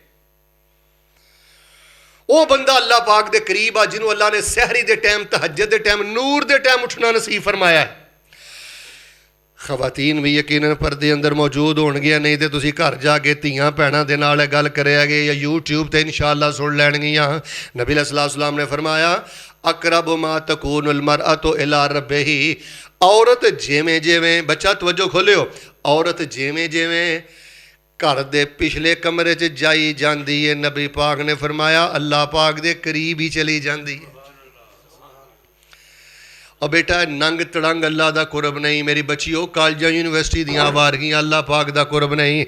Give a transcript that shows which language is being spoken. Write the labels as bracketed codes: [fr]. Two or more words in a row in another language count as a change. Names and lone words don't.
[pa] ਵੋ ਬੰਦਾ ਅੱਲ੍ਹਾ ਪਾਕ ਦੇ ਕਰੀਬ ਆ, ਜਿਨ੍ਹੋਂ ਅੱਲ੍ਹਾ ਨੇ ਸਹਰੀ ਦੇ ਟਾਈਮ, ਤਹੱਜੁਦ ਦੇ ਟਾਈਮ, ਨੂਰ ਦੇ ਟਾਈਮ ਉੱਠਣਾ ਨਸੀਬ ਫ਼ਰਮਾਇਆ ਹੈ। ਖ਼ਵਾਤੀਨ ਭੀ ਯਕੀਨਨ ਪਰਦੇ ਅੰਦਰ ਮੌਜੂਦ ਹੋਣਗੀਆਂ, ਨਹੀਂ ਤੋ ਤੁਸੀਂ ਘਰ ਜਾਕੇ ਧੀਆਂ ਭੈਣਾਂ ਦੇ ਨਾਲ ਗੱਲ ਕਰਿਆਗੇ ਯਾ ਯੂਟਿਊਬ ਤੇ ਇੰਸ਼ਾਅੱਲ੍ਹਾ ਸੁਣ ਲੈਣਗੀਆਂ। ਨਬੀ ਅਲੈਹਿੱਸਲਾਮ ਨੇ ਫ਼ਰਮਾਇਆ [ar] أقرب ما تكون المرأة إلى ربه, [pa] ਔਰਤ ਜਿਵੇਂ ਜਿਵੇਂ, ਬੱਚਾ ਤਵੱਜੋ ਖੋਲਿਓ, ਔਰਤ ਜਿਵੇਂ ਜਿਵੇਂ ਘਰ ਦੇ ਪਿਛਲੇ ਕਮਰੇ ਚ ਜਾਈ ਜਾਤੀ ਹੈ, ਨਬੀ ਪਾਕ ਨੇ ਫ਼ਰਮਾਇਆ ਅੱਲ੍ਹਾ ਪਾਕ ਦੇ ਕਰੀਬ ਹੀ ਚਲੀ ਜਾਤੀ ਹੈ। ਔਰ ਬੇਟਾ ਨੰਗ ਤੜੰਗ ਅੱਲ੍ਹਾ ਦਾ ਕੁਰਬ ਨਹੀਂ, ਮੇਰੀ ਬੱਚੀਓ ਕਾਲਜਾਂ ਯੂਨੀਵਰਸਿਟੀ ਦੀਆਂ ਵਾਰਗੀਆਂ ਅੱਲ੍ਹਾ ਪਾਕ ਦਾ ਕੁਰਬ ਨਹੀਂ।